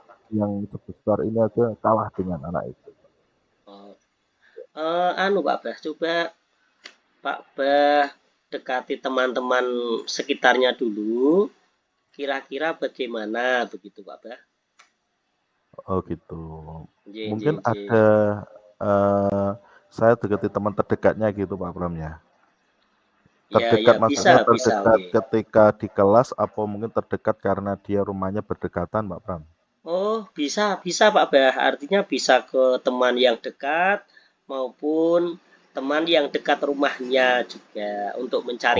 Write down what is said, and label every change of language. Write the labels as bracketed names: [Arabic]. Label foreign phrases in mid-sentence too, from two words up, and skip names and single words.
[Indonesian] yang sebesar ini aja kalah dengan anak itu. oh. Anu Pak Bah, coba Pak Bah dekati teman-teman sekitarnya dulu. Kira-kira bagaimana begitu, Pak Bah? Oh gitu. Nggih, Mungkin nggih, ada, nggih. saya deketi teman terdekatnya gitu Pak Pram ya? Ya, Terdekat ya bisa, maksudnya bisa, terdekat nggih. ketika di kelas apa mungkin terdekat karena dia rumahnya berdekatan Pak Pram? Oh, bisa, bisa Pak Bah. Artinya bisa ke teman yang dekat maupun teman yang dekat rumahnya juga untuk mencari